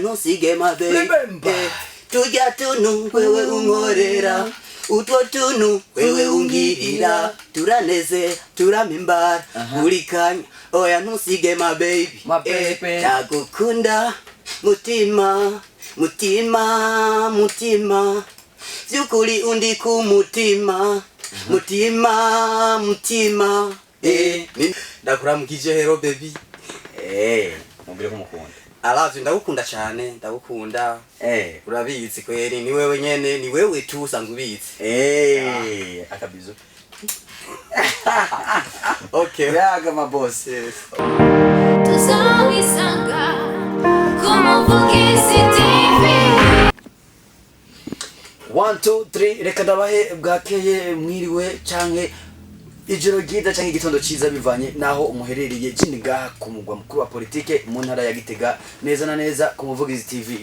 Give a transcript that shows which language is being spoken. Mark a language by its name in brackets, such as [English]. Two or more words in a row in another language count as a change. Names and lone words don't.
[Rundi] ntusige mabe tujya tuntu wewe unkorera utwo tuntu wewe ungirira turanezera turamimbara buri kanya oya ntusige [English] my baby [Rundi] ndagukunda mutima mutima mutima vyukuri undi ku mutima mutima mutima ndakuramukije [English] hero baby [Rundi] mumbire kumukunda alavye ndagukunda cyane ndagukunda urabizi kweri ni wewe nyene ni wewe tu usanzwe ubizi akabizo okay yaga maboss tuzawisanga kumuvugizi TV 1 2 3 reka ndabahe bwakeye mwiriwe canke ijoro ryiza canke igitondo ciza bivanye naho umuherereye jinga ku mugwa mukuru wa politike mu ntara ya Gitega neza na neza ku Muvugizi TV